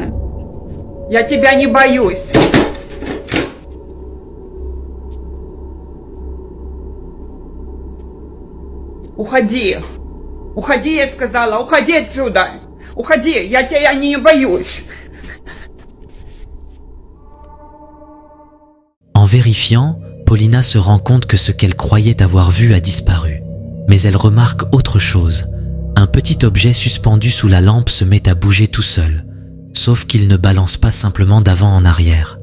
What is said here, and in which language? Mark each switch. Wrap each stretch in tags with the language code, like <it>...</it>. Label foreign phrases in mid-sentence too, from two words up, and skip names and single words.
<ru>Я тебя не боюсь. Уходи. Уходи, я сказала. Уходи отсюда. Уходи. Я тебя не боюсь.</ru> <fr>En vérifiant, Paulina se rend compte que ce qu'elle croyait avoir vu a disparu. Mais elle remarque autre chose. Un petit objet suspendu sous la lampe se met à bouger tout seul. Sauf qu'il ne balance pas simplement d'avant en arrière.</fr>